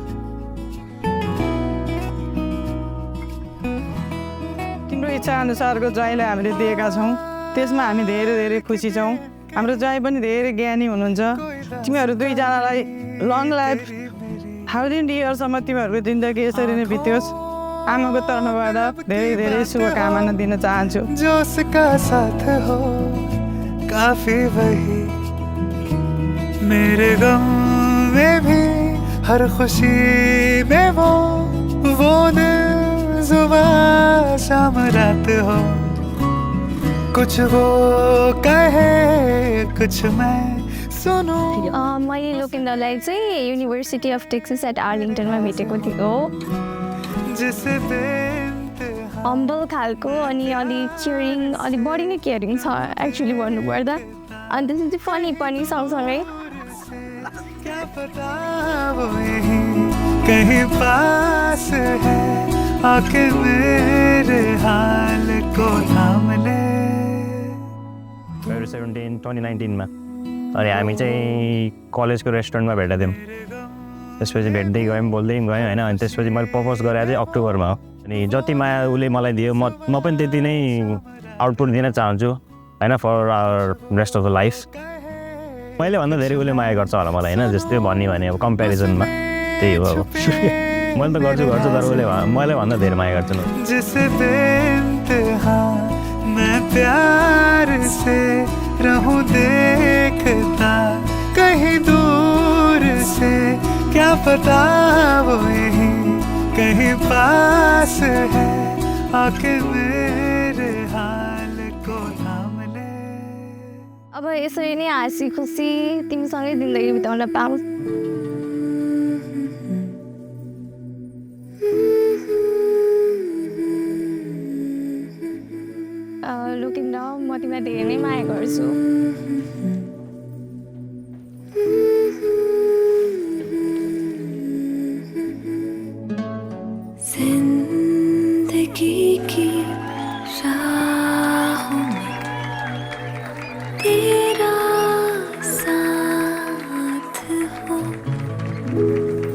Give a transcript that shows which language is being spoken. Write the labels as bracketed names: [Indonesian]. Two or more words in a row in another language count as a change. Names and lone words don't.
[Nepali] तिम्रो इच्छा अनुसारको ज्वाइँलाई हामीले दिएका छौँ, त्यसमा हामी धेरै धेरै खुसी छौँ। हाम्रो ज्वाइँ पनि धेरै ज्ञानी हुनुहुन्छ। तिमीहरू दुईजनालाई [English] long life [Nepali] 1000 इयरसम्म तिमीहरूको जिन्दगी यसरी नै बित्योस्। आमाको तर्फबाट धेरै धेरै शुभकामना दिन चाहन्छु। [Hindi] जो उसका साथ हो काफी वही, मेरे गम में भी हर खुशी में वो दिन सुबह शाम रात हो। कुछ वो कहे कुछ मैं सुनूं। [Nepali] मैले लोकेन्द्रलाई चाहिँ युनिभर्सिटी अफ टेक्सास एट आर्लिङटनमा भेटेको थियो। हम्बल खालको अनि अलिक केयरिङ, अलिक बढी नै केयरिङ छ एक्चुअली भन्नुपर्दा। अनि त्यसमा चाहिँ फनी पनि सँगसँगै। [Hindi] कहीं पास है आके मेरे हाल को थाम ले। [Nepali] 2019 मा अनि हामी चाहिँ कलेजको रेस्टुरेन्टमा भेटेको थियौँ। त्यसपछि भेट्दै गयौँ, बोल्दै गयौँ होइन। अनि त्यसपछि मैले प्रपोज गरेँ चाहिँ अक्टोबरमा हो। अनि जति माया उसले मलाई दियो म पनि त्यति नै आउटपुट दिन चाहन्छु होइन, [English] for our rest of the life. [Nepali] मैले भन्दा धेरै उसले माया गर्छ होला मलाई होइन, जस्तै भन्ने भने अब कम्पेरिजनमा त्यही हो। अब मैले त गर्छु तर उसले मैले भन्दा धेरै माया गर्छु। [Hindi] मैं प्यार से रहूं देखता कहीं दूर से, क्या पता वो यहीं कहीं पास है आके मेरे हाल को थाम ले। [Nepali] अब यसरी नै हाँसी खुसी तिमीसँगै जिन्दगी बिताउन पाऊँ। लोकेन्द्र, म तिमीलाई धेरै नै माया गर्छु। [Hindi] जिंदगी की राहों में तेरा साथ हो।